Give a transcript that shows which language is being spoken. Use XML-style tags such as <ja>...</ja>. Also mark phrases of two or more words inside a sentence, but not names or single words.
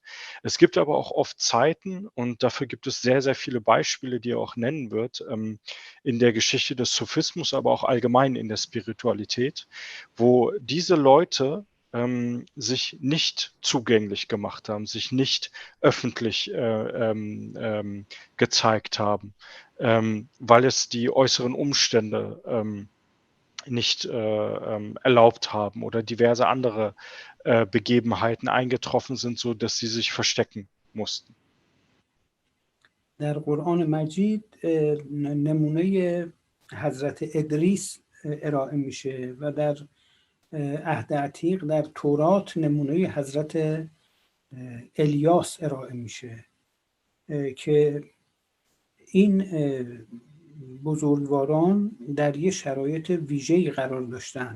<de>Es gibt aber auch oft Zeiten, und dafür gibt es sehr, sehr viele Beispiele, die er auch nennen wird, in der Geschichte des Sufismus, aber auch allgemein in der Spiritualität, wo diese Leute sich nicht zugänglich gemacht haben, sich nicht öffentlich gezeigt haben, weil es die äußeren Umstände nicht erlaubt haben oder diverse andere Begebenheiten eingetroffen sind, so dass sie sich verstecken mussten.</de> <fa>در قرآن مجید نمونه حضرت ادریس ارائه میشه و در عهد عتیق در تورات نمونه حضرت الیاس ارائه میشه که این بزرگواران در یه شرایط ویژه‌ای قرار داشتن.</fa>